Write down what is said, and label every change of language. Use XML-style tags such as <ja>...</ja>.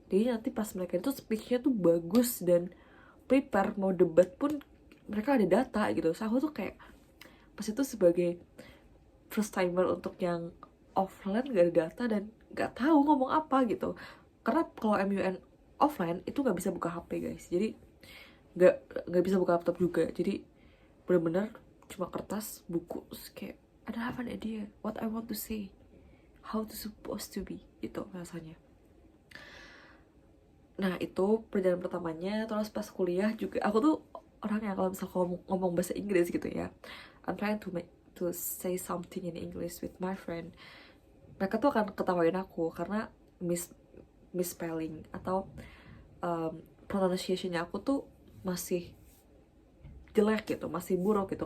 <id>Jadi nanti pas mereka itu speechnya tuh bagus dan prepare, mau debat pun mereka ada data gitu. So aku tuh kayak pas itu sebagai first timer untuk yang offline gak ada data dan gak tahu ngomong apa gitu. Karena kalau MUN offline itu nggak bisa buka HP guys, jadi nggak nggak bisa buka laptop juga. Jadi bener-bener cuma kertas, buku, terus kayak</id> <en>I don't have an idea what I want to say, how to supposed to be</en> <id>gitu rasanya. Nah itu perjalanan pertamanya. Terus pas kuliah juga aku tuh orang yang kalau misalnya ngomong bahasa Inggris gitu ya,</id> <en>I'm trying to say something in English with my friend,</en> <id>mereka tuh akan ketawain aku karena misspelling atau pronunciationnya aku tuh masih jelek gitu, masih buruk gitu.</id>